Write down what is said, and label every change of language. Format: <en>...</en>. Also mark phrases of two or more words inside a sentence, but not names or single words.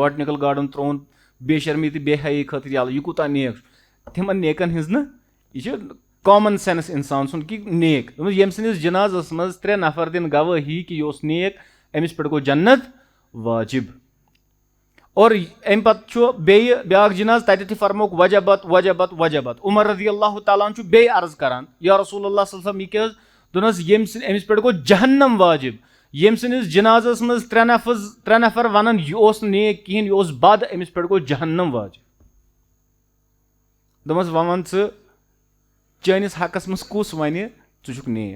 <en>botanical garden</en> <ks>ترٛووُن بے شرمی تہٕ بے حیٲیی خٲطرٕ یَلہٕ یہِ کوٗتاہ نیک چھُ. تِمن نیکن ہِنٛز نہٕ یہِ چھِ</ks> <en>common sense</en> <ks>اِنسان سُنٛد کہِ نیک. ییٚمہِ سٕنٛدِس جنازس منٛز 3 نفر دِنۍ گوٲہی کہِ یہِ اوس نیک أمِس پٮ۪ٹھ گوٚو جنت واجب. اور امہِ پتہٕ چھُ بیٚیہِ بیاکھ جناز تتہِ تہِ فرموکھ</ks> <ar>وجبت وجبت وجبت.</ar> <ks>عمر</ks> <ar>رضی اللہ تعالیٰ عنہ</ar> <ks>چھُ بیٚیہِ عرض کران</ks> <ar>یا رسول اللہ صلی اللہ علیہ وسلم</ar> <ks>یہِ کیٛاہ حظ؟ دوٚپنَس أمِس پٮ۪ٹھ گوٚو جہنم واجب. ییٚمہِ سٕنٛدِس جنازس منٛز 3 نفر ونان یہِ اوس نہٕ نیک کِہینۍ یہِ اوس بد أمِس پٮ۪ٹھ گوٚو جہنم واجب. دوٚپمَس وۄنۍ وَن ژٕ چٲنِس حقس منٛز کُس وَنہِ ژٕ چھُکھ نیک.</ks>